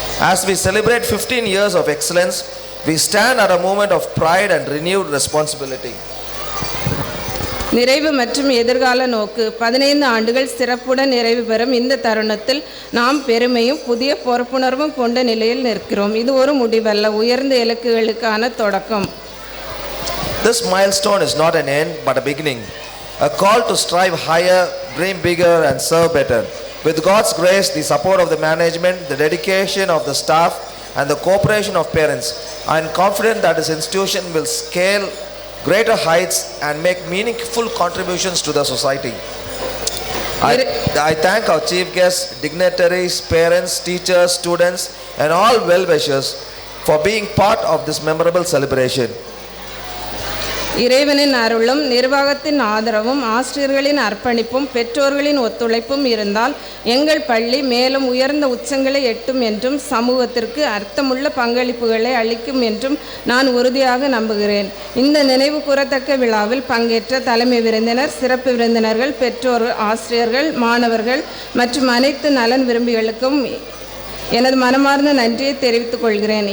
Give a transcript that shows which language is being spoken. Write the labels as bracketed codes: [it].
[en] As we celebrate 15 years of excellence, we stand at a moment of pride and renewed responsibility. [ta] நிறைவு மற்றும் எதிர்கால நோக்கு. 15 ஆண்டுகள் சிறப்புடன் நிறைவு பெறும் இந்த தருணத்தில் நாம் பெருமையும் புதிய பொறுப்புணர்வும் கொண்ட நிலையில் நிற்கிறோம். இது ஒரு முடிவல்ல, உயர்ந்த இலக்குகளுக்கான தொடக்கம். [en] This milestone is not an end but a beginning, a call to strive higher, dream bigger and serve better. With God's grace, the support of the management, the dedication of the staff and the cooperation of parents, I am confident that this institution will scale greater heights and make meaningful contributions to the society. I thank our chief guests, dignitaries, parents, teachers, students and all well-wishers for being part of this memorable celebration. [ta] இறைவனின் அருளும், நிர்வாகத்தின் ஆதரவும், ஆசிரியர்களின் அர்ப்பணிப்பும், பெற்றோர்களின் ஒத்துழைப்பும் இருந்தால் எங்கள் பள்ளி மேலும் உயர்ந்த உச்சங்களை எட்டும் என்றும் சமூகத்திற்கு அர்த்தமுள்ள பங்களிப்புகளை அளிக்கும் என்றும் நான் உறுதியாக நம்புகிறேன். இந்த நினைவு கூறத்தக்க விழாவில் பங்கேற்ற தலைமை விருந்தினர், சிறப்பு விருந்தினர்கள், பெற்றோர், ஆசிரியர்கள், மாணவர்கள் மற்றும் அனைத்து நலன் விரும்பிகளுக்கும் எனது மனமார்ந்த நன்றியை தெரிவித்துக் கொள்கிறேன்.